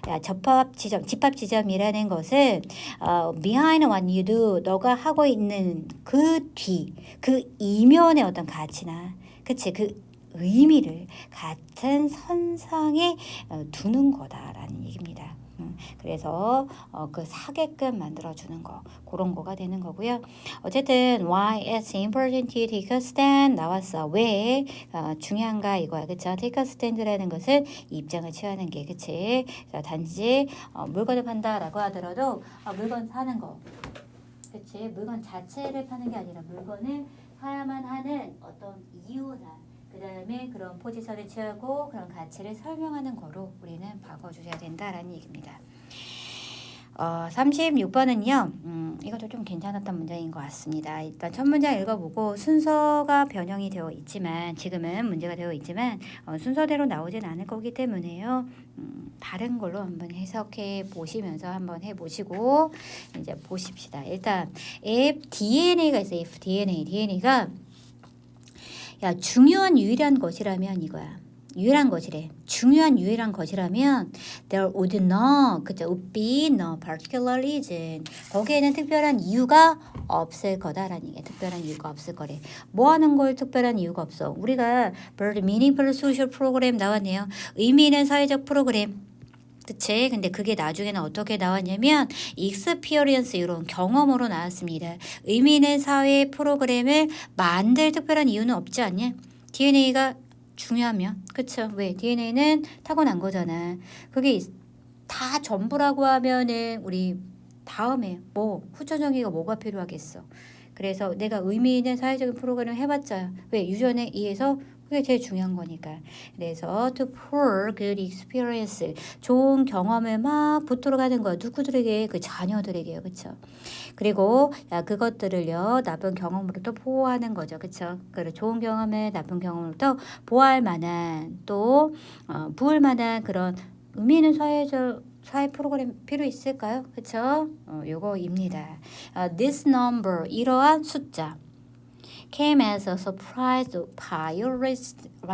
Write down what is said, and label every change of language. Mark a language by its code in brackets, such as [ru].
[ko] 접합 지점, 집합 지점이라는 것은 [en] behind what you do, [ko] 너가 하고 있는 그 뒤, 그 이면의 어떤 가치나, 그치, 그 의미를 같은 선상에 두는 거다라는 얘기입니다. 그래서 그 사게끔 만들어주는 거 그런 거가 되는 거고요. 어쨌든 [en] why it's important to take a stand [ko] 나왔어. 왜 중요한가 이거야. 그쵸? [en] take a stand [ko] 라는 것은 입장을 취하는 게 그치? 단지 물건을 판다라고 하더라도 물건 사는 거 그치? 물건 자체를 파는 게 아니라 물건을 사야만 하는 어떤 이유나 그 다음에 그런 포지션을 취하고 그런 가치를 설명하는 거로 우리는 바꿔주셔야 된다라는 얘기입니다. 36번은요. 이것도 좀 괜찮았던 문장인 것 같습니다. 일단 첫 문장 읽어보고 순서가 변형이 되어 있지만 지금은 문제가 되어 있지만 순서대로 나오진 않을 거기 때문에요. 다른 걸로 한번 해석해 보시면서 한번 해보시고 이제 보십시다. 일단 if DNA가 있어요. if DNA가 중요한 유일한 것이라면 이거야. 유일한 것이래. 중요한 유일한 것이라면 [en] there would not, [ko] 그죠? [en] would be no particular reason. [ko] 거기에는 특별한 이유가 없을 거다라는 얘기야. 특별한 이유가 없을 거래. 뭐 하는 걸 특별한 이유가 없어. 우리가 [en] very meaningful social program [ko] 나왔네요. 의미 있는 사회적 프로그램. 그치? 근데 그게 나중에는 어떻게 나왔냐면 experience 이런 경험으로 나왔습니다. 의미 있는 사회 프로그램을 만들 특별한 이유는 없지 않냐? DNA가 중요하면 그쵸? 왜? DNA는 타고난 거잖아. 그게 다 전부라고 하면은 우리 다음에 뭐 후천정의가 뭐가 필요하겠어? 그래서 내가 의미 있는 사회적인 프로그램을 해봤자 왜? 유전에 의해서 그게 제일 중요한 거니까. 그래서 [en] to pour good experience, [ko] 좋은 경험을 막 붙들어 가는 거야. 누구들에게? 그 자녀들에게요. 그쵸? 그리고 그것들을요 나쁜 경험으로 또 보호하는 거죠. 그쵸? 그리고 좋은 경험을 나쁜 경험으로 또 보호할 만한 또 부을 만한 그런 의미 있는 사회 프로그램 필요 있을까요? 그쵸? 요거입니다. [en] This number, [ko] 이러한 숫자. [en] came as a surprise to biologists.